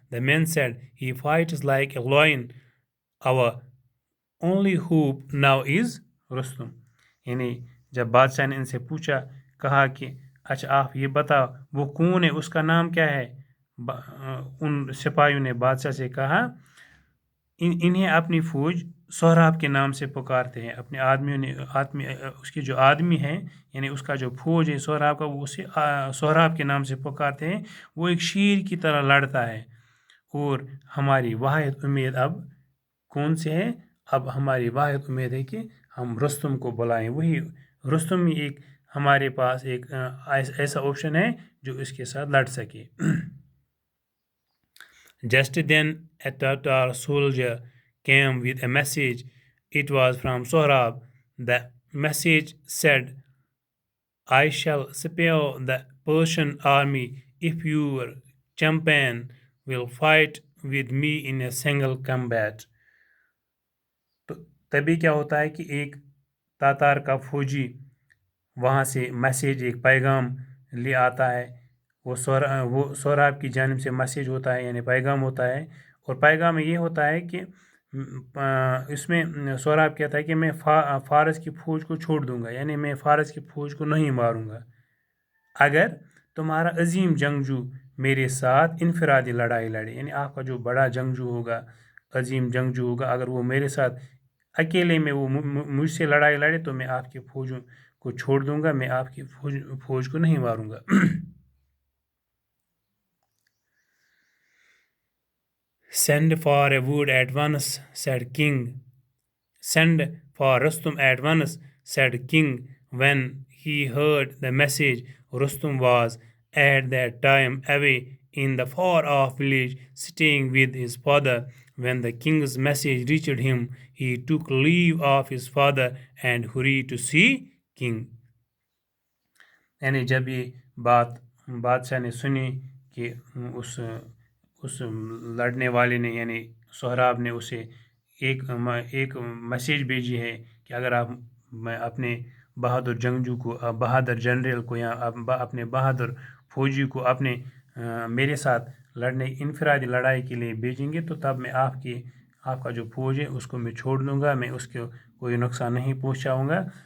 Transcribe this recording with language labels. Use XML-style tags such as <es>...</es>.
<en>The men said, he fights like a lion. Our only hope now is Rustum.</en> <ur>یعنی جب بادشاہ نے ان سے پوچھا کہا کہ اچھا آپ یہ بتاؤ وہ کون ہے اس کا نام کیا ہے. ان سپاہیوں نے بادشاہ سے کہا انہیں اپنی فوج سہراب کے نام سے پکارتے ہیں. اپنے آدمیوں نے اس کے جو آدمی ہیں یعنی اس کا جو فوج ہے سہراب کا وہ اسے سہراب کے نام سے پکارتے ہیں. وہ ایک شیر کی طرح لڑتا ہے اور ہماری واحد امید اب کون سے ہے؟ اب ہماری واحد امید ہے کہ ہم رستم کو بلائیں. وہی رستم ہی ایک ہمارے پاس ایک ایسا آپشن ہے جو اس کے ساتھ لڑ سکے.</ur> <en>Just then a Tatar soldier came with a message. It was from Sohrab. The message said, I shall spare the Persian army if your champion will fight with me in a single combat.</en> <ur>تو تبھی کیا ہوتا ہے کہ ایک تاتار کا فوجی وہاں سے میسیج ایک پیغام لے آتا ہے. وہ سہراب کی جانب سے میسیج ہوتا ہے یعنی پیغام ہوتا ہے اور پیغام یہ ہوتا ہے کہ اس میں سہراب کہتا ہے کہ میں فارس کی فوج کو چھوڑ دوں گا یعنی میں فارس کی فوج کو نہیں ماروں گا اگر تمہارا عظیم جنگجو میرے ساتھ انفرادی لڑائی لڑے. یعنی آپ کا جو بڑا جنگجو ہوگا عظیم جنگجو ہوگا اگر وہ میرے ساتھ اکیلے میں وہ مجھ سے لڑائی لڑے تو میں آپ کی فوجوں کو چھوڑ دوں گا میں آپ کی فوج کو نہیں ماروں گا.</ur> <en>Send for a wood at once, said king. Send for Rustum at once, said king. When he heard the message, Rustum was at that time away in the far-off village, staying with his father. When the king's message reached him, he took leave of his father and hurried to see king.</en> <ur>یعنی جب یہ بات بادشاہ نے سنی کہ اس لڑنے والے نے یعنی سہراب نے اسے ایک میسیج بھیجی ہے کہ اگر آپ میں اپنے بہادر جنگجو کو بہادر جنرل کو یا اپنے بہادر فوجی کو اپنے میرے ساتھ لڑنے انفرادی لڑائی کے لیے بھیجیں گے تو تب میں آپ کا جو فوج ہے اس کو میں چھوڑ دوں گا میں اس کو کوئی نقصان نہیں پہنچاؤں گا.</ur>